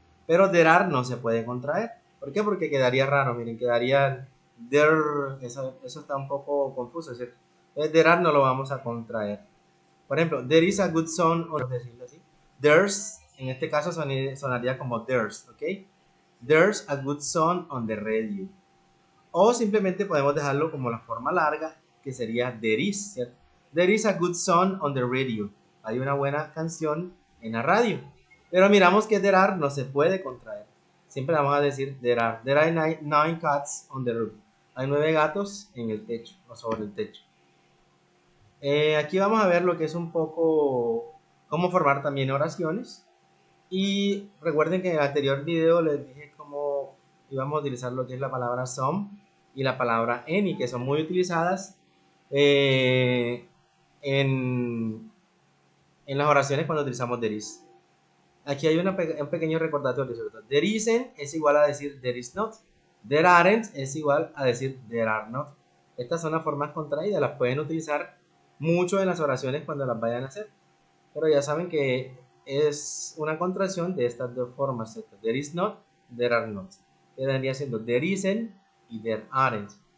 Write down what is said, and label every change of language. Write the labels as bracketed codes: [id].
[es] Pero [en] there are [es] no se puede contraer. ¿Por qué? Porque quedaría raro. Miren, quedaría there. Eso está un poco confuso, ¿cierto? [en] There are [es] no lo vamos a contraer. Por ejemplo, [en] there is a good song, [es] o decirlo así. [en] There's, [es] en este caso sonaría como [en] there's, [es] ¿ok? [en] There's a good song on the radio. [es] O simplemente podemos dejarlo como la forma larga, que sería [en] there is, [es] ¿cierto? [en] There is a good song on the radio. [es] Hay una buena canción en la radio. Pero miramos que [en] there are [es] no se puede contraer. Siempre vamos a decir [en] there are. There are nine cats on the roof. [es] Hay 9 gatos en el techo o sobre el techo. Aquí vamos a ver lo que es un poco cómo formar también oraciones. Y recuerden que en el anterior video les dije cómo íbamos a utilizar lo que es la palabra some y la palabra any, que son muy utilizadas eh, en las oraciones cuando utilizamos [en] there is. [es] Aquí hay un pequeño recordatorio, ¿cierto? [en] There isn't [es] es igual a decir [en] there is not. There aren't [es] es igual a decir [en] there are not. [es] Estas son las formas contraídas, las pueden utilizar mucho en las oraciones cuando las vayan a hacer. Pero ya saben que es una contracción de estas dos formas, ¿cierto? [en] There is not, there are not. [es] Quedaría siendo [en] there isn't, [es] y [en] there aren't.